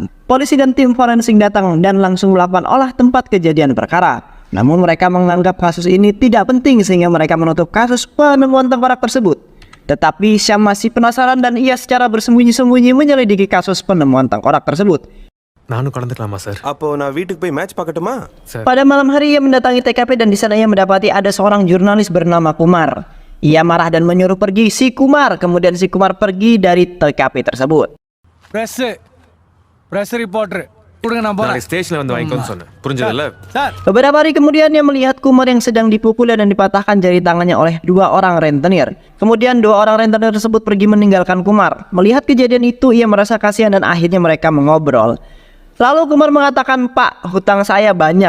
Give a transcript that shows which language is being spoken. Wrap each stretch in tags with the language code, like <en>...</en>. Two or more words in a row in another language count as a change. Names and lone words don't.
<id>Polisi dan tim forensik datang dan langsung melakukan olah tempat kejadian perkara. Namun mereka menganggap kasus ini tidak penting sehingga mereka menutup kasus penemuan tengkorak tersebut. Tetapi Syam masih penasaran dan ia secara bersembunyi-sembunyi menyelidiki kasus penemuan tengkorak tersebut.</id> <ta>நானும் கலந்துக்கலாமா சார்? அப்போ நான் வீட்டுக்கு போய் மேட்ச் பார்க்கட்டுமா?</ta> <id>Pada malam hari ia mendatangi TKP dan di sana ia mendapati ada seorang jurnalis bernama Kumar. Ia marah dan menyuruh pergi si Kumar. Kemudian si Kumar pergi dari TKP tersebut.</id> <en>Press reporter.</en> <id>Kurang nampak.</id> <ta>நாளைக்கு ஸ்டேஷன்ல வந்து வாங்கிக்கோன்னு சொன்னேன். புரிஞ்சதுல? Sir.</ta> <id>Beberapa hari kemudian ia melihat Kumar yang sedang dipukul dan dipatahkan jari tangannya oleh 2 orang rentenir. Kemudian 2 orang rentenir tersebut pergi meninggalkan Kumar. Melihat kejadian itu ia merasa kasihan dan akhirnya mereka mengobrol. Lalu Kumar mengatakan, "Pak, hutang saya banyak.</id>